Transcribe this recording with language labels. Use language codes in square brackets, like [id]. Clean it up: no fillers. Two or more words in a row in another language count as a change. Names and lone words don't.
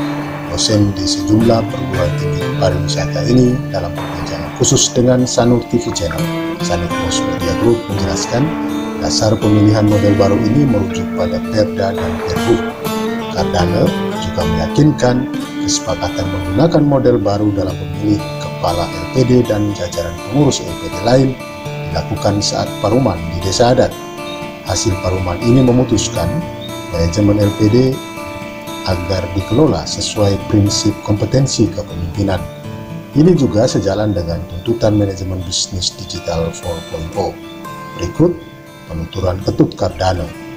[id] Dosen di sejumlah perguruan tinggi pariwisata ini dalam perbincangan khusus dengan Sanur TV Channel, Sanur Post Media Group menjelaskan dasar pemilihan model baru ini merujuk pada Perda dan Perbuk. Cardano juga meyakinkan kesepakatan menggunakan model baru dalam memilih kepala LPD dan jajaran pengurus LPD lain dilakukan saat paruman di desa adat. Hasil paruman ini memutuskan manajemen LPD agar dikelola sesuai prinsip kompetensi kepemimpinan. Ini juga sejalan dengan tuntutan manajemen bisnis digital 4.0. Berikut penuturan Ketut Cardano.